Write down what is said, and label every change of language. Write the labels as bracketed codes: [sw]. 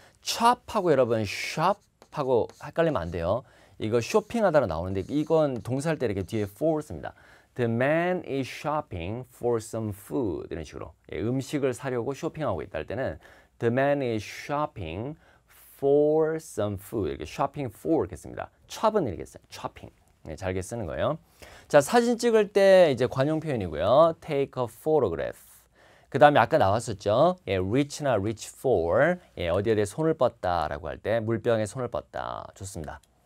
[ko] chop하고 여러분 shop하고 헷갈리면 안 돼요. 이거 쇼핑하다로 나오는데 이건 동사할 때 이렇게 뒤에 for 씁니다. [en] The man is shopping for some food [ko] 이런 식으로 예, 음식을 사려고 쇼핑하고 있다 할 때는 [en] The man is shopping for some food 이렇게 shopping for 이렇게 씁니다. [ko] chop은 이렇게 써요. shopping 네, 잘게 쓰는 거예요. 자, 사진 찍을 때 이제 관용 표현이고요. [en] Take a photograph. [ko] 그 다음에 아까 나왔었죠. 예, reach나 reach for 예, 어디에 손을 뻗다라고 할 때 물병에 손을 뻗다. 좋습니다.